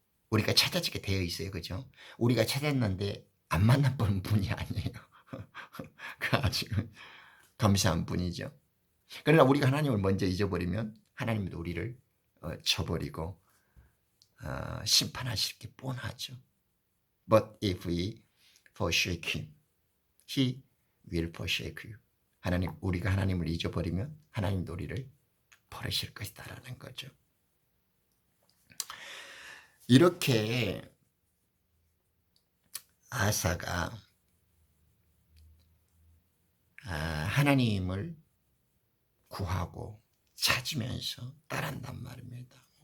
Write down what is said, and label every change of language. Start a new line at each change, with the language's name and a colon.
Korean: 우리가 찾아지게 되어 있어요. 그죠? 우리가 찾았는데 안 만나본 분이 아니에요. 그 아주 감사한 분이죠. 그러나 우리가 하나님을 먼저 잊어버리면 하나님도 우리를 쳐버리고 심판하실 게 뻔하죠.
English: But if we forsake him, he will forsake you.
Korean: 우리가 하나님을 잊어버리면 하나님도 우리를 버리실 것이다라는 거죠. 이렇게 아사가 하나님을 구하고 찾으면서 따른단 말입니다.